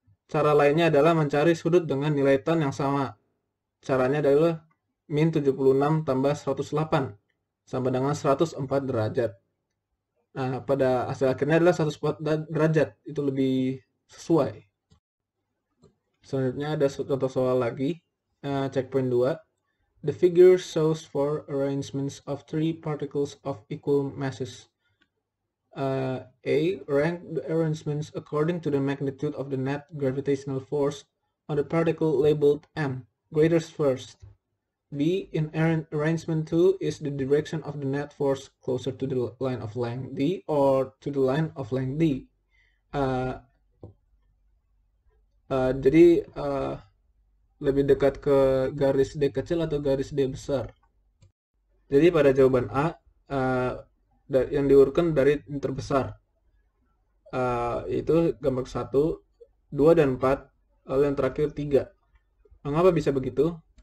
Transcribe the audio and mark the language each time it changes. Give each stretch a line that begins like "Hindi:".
Indonesian: Cara lainnya adalah mencari sudut dengan nilai tan yang sama. Caranya adalah min 76 tambah 108 sama dengan 104 derajat. Nah, pada hasil akhirnya adalah 104 derajat. Itu lebih sesuai. Selanjutnya ada contoh soal lagi.
English: Checkpoint 2. The figure shows 4 arrangements of 3 particles of equal masses. A. Rank the arrangements according to the magnitude of the net gravitational force on the particle labeled M, greatest first. B. In arrangement 2 is the direction of the net force closer to the line of length D or to the line of length D.
Indonesian: Jadi lebih dekat ke garis D kecil atau garis D besar. Jadi pada jawaban A yang diurutkan dari yang terbesar, itu gambar 1, 2 dan 4, lalu yang terakhir 3. Mengapa bisa begitu?